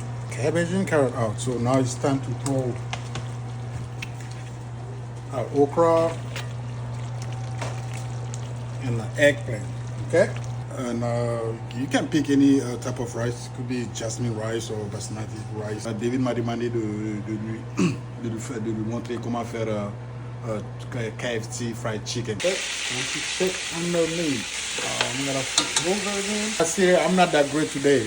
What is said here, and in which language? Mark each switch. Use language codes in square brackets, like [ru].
[en] Cabbage and carrot out. So now it's time to throw our okra and the eggplant. Okay, and you can pick any type of rice. It could be jasmine rice or basmati rice. [fr] David m'a demandé de lui montrer comment faire KFC fried chicken. [en] Okay, once you check underneath, I'm gonna flip over again. I say I'm not that great today.